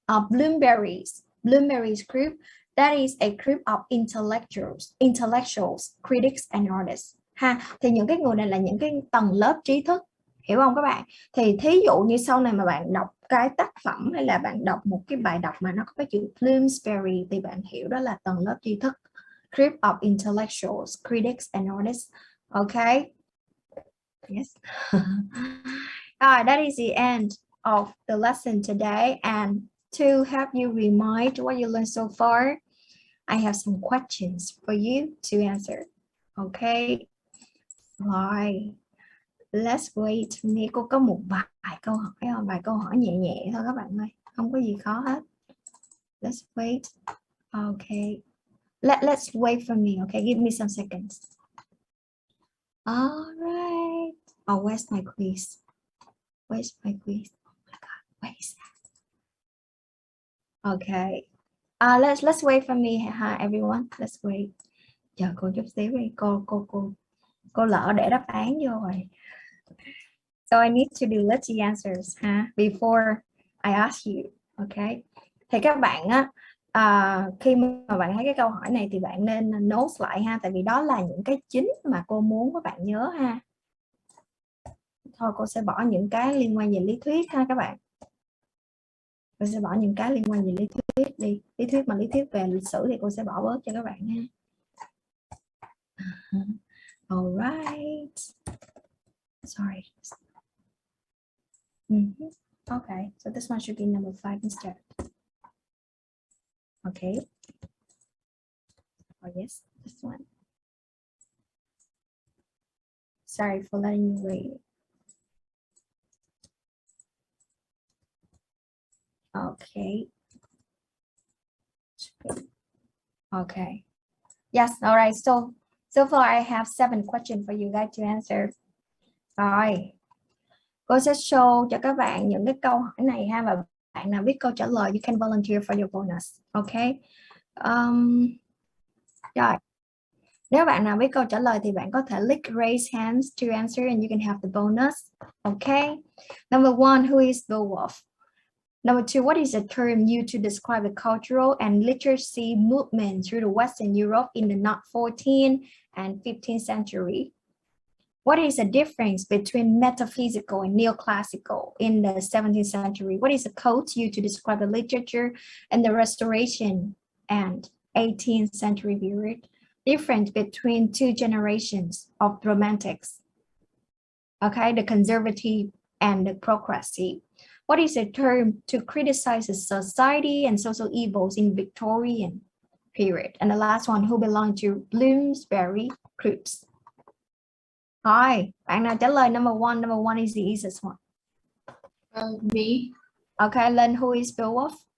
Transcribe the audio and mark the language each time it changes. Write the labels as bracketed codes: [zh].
[en] Bloomberry's group, that is a group of intellectuals, critics and artists. [vi] Ha, thì những cái người này là những cái tầng lớp trí thức, hiểu không các bạn? Thì thí dụ như sau này mà bạn đọc cái tác phẩm hay là bạn đọc một cái bài đọc mà nó có cái chữ Bloomsbury thì bạn hiểu đó là tầng lớp trí thức, group of intellectuals, critics and artists. [en] Okay, yes. That is the end of the lesson today, and to help you remind what you learned so far, I have some questions for you to answer. Okay. Rồi, let's wait. [vi] Nghe cô có một vài câu hỏi, vài câu hỏi nhẹ nhẹ thôi các bạn ơi, không có gì khó hết. [en] Let's wait. Okay. Let's wait for me. Okay, give me some seconds. All right. Oh, where's my quiz? Where's my quiz? Oh my God, where is that? Okay. Let's wait for me, everyone. Let's wait. Chờ cô chút xíu đi. Cô lỡ để đáp án vô rồi. So I need to delete the answers before I ask you. Okay. [vi] Thì các bạn á, khi mà bạn thấy cái câu hỏi này thì bạn nên note lại ha, tại vì đó là những cái chính mà cô muốn các bạn nhớ ha. Thôi cô sẽ bỏ những cái liên quan về lý thuyết ha các bạn. Cô sẽ bỏ những cái liên quan về lý thuyết đi. Lý thuyết về lịch sử thì cô sẽ bỏ bớt cho các bạn ha. [en] All right. Sorry. Okay, so this one should be number 5 instead. Okay. Oh yes, this one. Sorry for letting you wait. Okay. Okay. Yes, all right. So far I have 7 questions for you guys to answer. [vi] Rồi. Cô sẽ show cho các bạn những cái câu hỏi này ha, và bạn nào biết câu trả lời you can volunteer for your bonus. Okay. Rồi. Nếu bạn nào biết câu trả lời thì bạn có thể click raise hands to answer and you can have the bonus. [en] Okay. Number 1, who is Beowulf? Number 2, what is the term used to describe the cultural and literacy movement through the Western Europe in the 14th and 15th century? What is the difference between metaphysical and neoclassical in the 17th century? What is the code used to describe the literature and the Restoration and 18th century period? Difference between two generations of romantics. Okay, the conservative and the progressive. What is the term to criticize the society and social evils in Victorian period? And the last one, who belonged to Bloomsbury groups? [vi] Rồi, bạn nào trả lời number 1? [en] Number 1 is the easiest one. Me. Okay, then who is Beowulf?